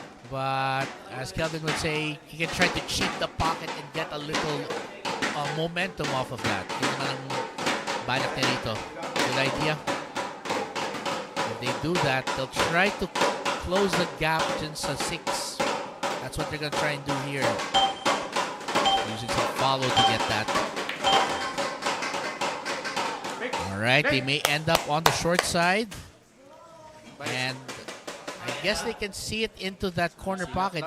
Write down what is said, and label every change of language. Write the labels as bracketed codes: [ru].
[en] But as Kelvin would say, he can try to cheat the pocket and get a little momentum off of that. [tl] Yun naman ang balak niya dito. [en] Good idea. If they do that, they'll try to close the gap just sa 6. That's what they're going to try and do here. Using some follow to get that. Alright, they may end up on the short side. And I guess they can see it into that corner pocket.